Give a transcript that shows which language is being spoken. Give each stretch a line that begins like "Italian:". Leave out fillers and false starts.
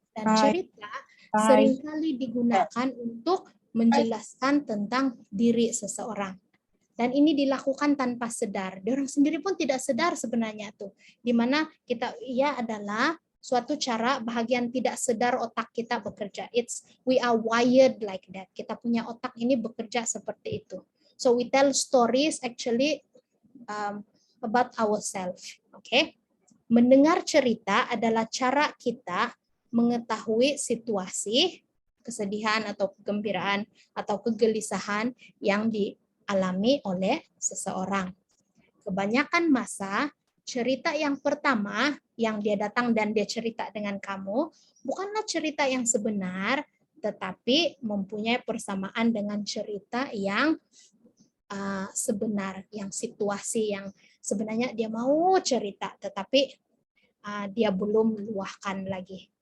Malay: Dan cerita seringkali digunakan untuk menjelaskan tentang diri seseorang. Dan ini dilakukan tanpa sadar. Dia orang sendiri pun tidak sadar sebenarnya tuh. Di mana ia adalah suatu cara bahagian tidak sadar otak kita bekerja.
English: We are wired like that.
Malay: Kita punya otak ini bekerja seperti itu.
English: So we tell stories actually about ourselves. Okay?
Malay: Mendengar cerita adalah cara kita mengetahui situasi kesedihan atau kegembiraan atau kegelisahan yang dialami oleh seseorang. Kebanyakan masa, cerita yang pertama yang dia datang dan dia cerita dengan kamu bukanlah cerita yang sebenar, tetapi mempunyai persamaan dengan cerita yang sebenar, yang situasi yang sebenarnya dia mau cerita, tetapi dia belum luahkan lagi.